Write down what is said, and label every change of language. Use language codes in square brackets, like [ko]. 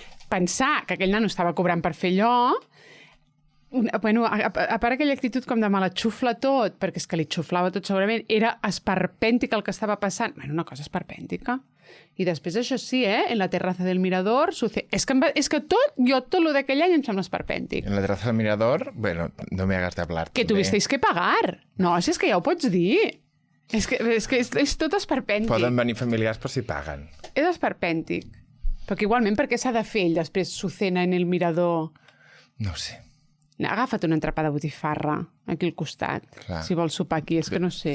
[ca] Pensar que aquell nano estava cobrant per fer allò... Bueno, a part aquella actitud com de me la xufla tot, perquè és que li xuflava tot segurament, era esperpèntica el que estava passant. Bueno, una cosa esperpèntica. I després, això sí, [es] en la terraza del Mirador... [ca] És que tot lo d'aquell any em sembla esperpèntic. [es] En la terraza del Mirador, bueno, no me hagas de hablar. Que tuvisteis que pagar. [ca] No, si és que ja ho pots dir. És que és tot esperpèntic. Poden venir familiars però si paguen. És esperpèntic. Perquè igualment, per què s'ha de fer ell després [es] su cena en el Mirador? [ca] No ho sé. Agafa't una entrapa de botifarra aquí al costat. Clar. Si vols sopar aquí, és que no sé.